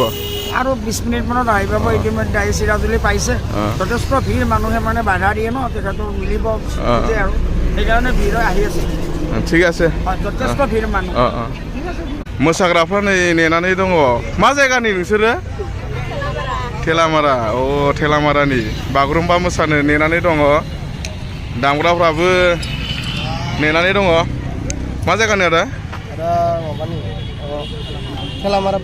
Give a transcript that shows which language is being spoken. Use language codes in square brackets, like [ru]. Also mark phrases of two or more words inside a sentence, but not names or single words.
[as] আৰু 20 মিনিট মানত আহিব ইতিমধ্যে আহি চিৰাজুলি পাইছে যথেষ্ট ভিৰ মানুহে মানে বাধা দিয়ে ন তেখেতৰ মিলিব আৰু সেইকাৰণে ভিৰ আহি আছে ঠিক আছে যথেষ্ট ভিৰ মানুহ [brx] मोसाग्राफ्रा नै नेनानै दङ मा जायगानि नोंसोरो थेलामारा थेलामारानि बागुरुम्बा मोसानो नेनानै दङ दामग्राफ्राबो नेनानै दङ मा जायगानि आदा थेलामारा